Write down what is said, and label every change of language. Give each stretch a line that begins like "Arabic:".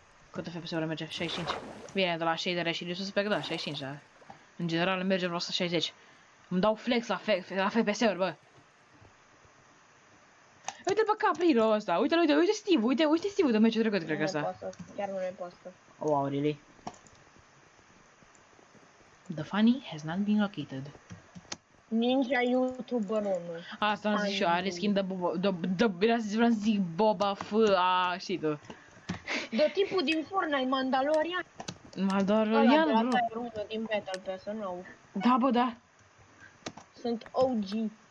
Romanian: Câte FPS-uri merge? 65. Bine, de la shader și sus pe da, 65, da. În general merge vreo 160. Îmi dau flex la FPS-uri, bă. Uite-l pe Capriro ăsta, uite Steve, uite Steve de meciul trecut, cred că ăsta. Chiar nu ne poate.
English: Wow, really? The funny has not been located.
Romanian: Ninja YouTuberul. Asta am zis și eu, are skin vreau să zic Boba F, știi tu. De tipul din Fortnite, Mandalorian. Mandalorian, bro. Ăla e unul din Battle Pass, nu. Da, bă, da. Sunt OG.